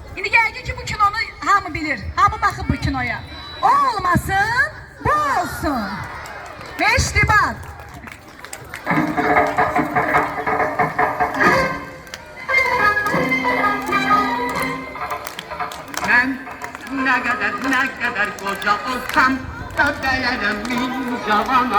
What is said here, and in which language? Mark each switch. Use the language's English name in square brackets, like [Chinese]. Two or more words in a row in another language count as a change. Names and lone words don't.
[Azerbaijani] yəqin ki bu kinonu hamı bilir. Hamı baxıb bu kinoya. O olmasın, bu olsun. Meşribat. [Turkish] Ben ne kadar koca olsam da değerim [Azerbaijani] min cavana.